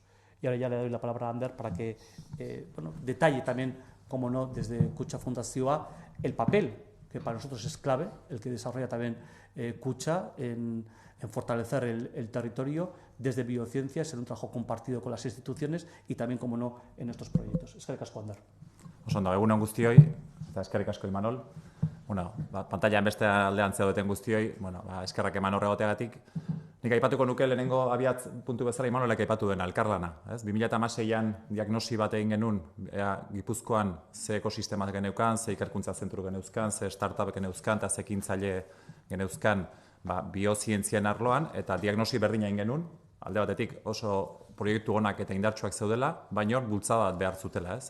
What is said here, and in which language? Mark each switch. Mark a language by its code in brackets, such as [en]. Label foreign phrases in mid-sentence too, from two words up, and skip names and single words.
[es] Y ahora ya le doy la palabra a Ander para que detalle también, como no, desde Kutxa Fundazioa, el papel que para nosotros es clave, el que desarrolla también Kutxa en fortalecer el territorio desde biociencias, en un trabajo compartido con las instituciones y también, como no, en estos proyectos. [eu] Eskerrik asko, Ander. Oso ondo, egun on guztioi, eta eskerrik asko Imanol. Pantailan beste aldean zeudeten guztioi, eskerrak eman horregoteagatik. Nik aipatuko nuke lehenengo abiat puntu bezala Imanolek aipatu den elkarlana. 2016an diagnosi bat egin genuen, Gipuzkoan ze ekosistema geneuzkan, ze ikerkuntza zentru geneuzkan, ze startup geneuzkan, eta ze ekintzaile geneuzkan biozientzien arloan, eta diagnosi berdina egin genuen, alde batetik oso proiektu onak eta indartsuak zeudela, baina bultzada bat behar zutela, ez?